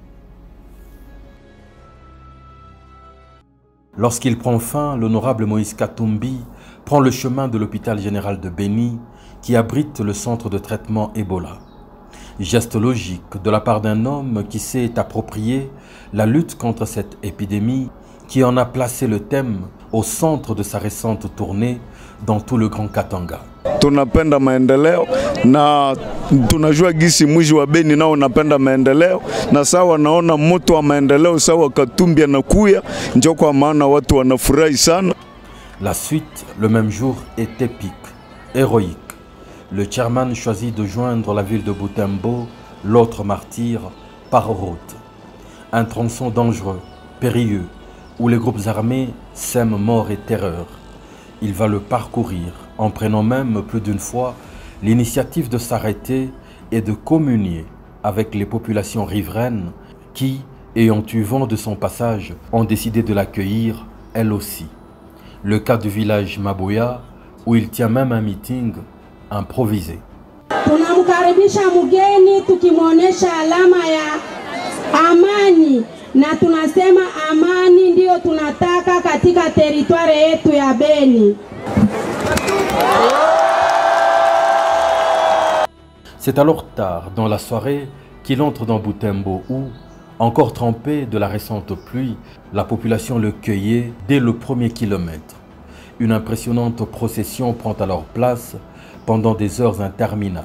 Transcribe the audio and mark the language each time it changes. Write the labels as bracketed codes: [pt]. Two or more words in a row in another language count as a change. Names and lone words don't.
[fr] Lorsqu'il prend fin, l'honorable Moïse Katumbi prend le chemin de l'hôpital général de Beni qui abrite le centre de traitement Ebola. Geste logique de la part d'un homme qui s'est approprié la lutte contre cette épidémie, qui en a placé le thème au centre de sa récente tournée dans tout le Grand Katanga. [sw] Tunapenda maendeleo na tunajua gisi mji wa Beni nao unapenda maendeleo, na sawa naona moto wa maendeleo sawa Katumbi anakuya, ndio kwa maana watu wanafurahi sana. [fr] La suite, le même jour, est épique, héroïque. Le chairman choisit de joindre la ville de Butembo, l'autre martyr, par route. Un tronçon dangereux, périlleux, où les groupes armés sèment mort et terreur. Il va le parcourir, en prenant même plus d'une fois l'initiative de s'arrêter et de communier avec les populations riveraines qui, ayant eu vent de son passage, ont décidé de l'accueillir, elles aussi. Le cas du village Maboya, où il tient même un meeting improvisé. [sw] Tunamkaribisha mgeni tukimwonesha alama ya amani, na tunasema amani ndio tunataka katika teritwari yetu ya Beni. [fr] C'est alors tard dans la soirée qu'il entre dans Butembo où, encore trempé de la récente pluie, la population le cueillait dès le premier kilomètre. Une impressionnante procession prend alors place pendant des heures interminables.